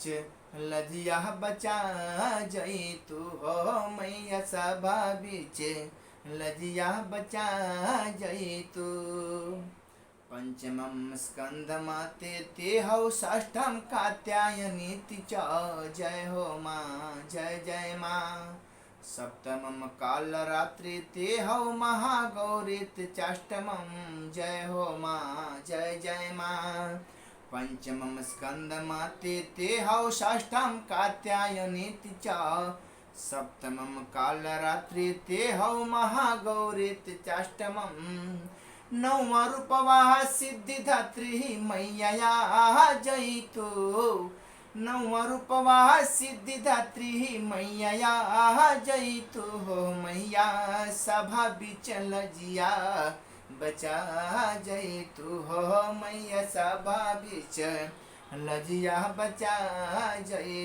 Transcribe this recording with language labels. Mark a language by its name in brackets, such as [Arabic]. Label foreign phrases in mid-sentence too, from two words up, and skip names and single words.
[Bhojpuri] लजिया बचा जई तू, हो मैया सभा बिच लजिया बचा जई तू। [Sanskrit] पंचमं स्कंदमाते ते हौ षष्ठम कात्यायनीति च, [Bhojpuri] जय हो माँ जय जय माँ। [Sanskrit] सप्तमं कालरात्रि ते हौ महागौरीति चाष्टमं, [Bhojpuri] जय हो माँ जय जय माँ। [Sanskrit] पंचमं स्कंदमाते ते हौ षष्ठम कात्यायनीति च, सप्तमं कालरात्रि ते हौ महागौरीति चाष्टमं। [Bhojpuri] नवमा रूपवा सिद्धिदात्री मैया जई तू, नवमा रूपवा सिद्धिदात्री मैया जई तू, हो मैया सभा बिच लजिया बचा जई तू, हो मैया सभा बिच लजिया बचा जई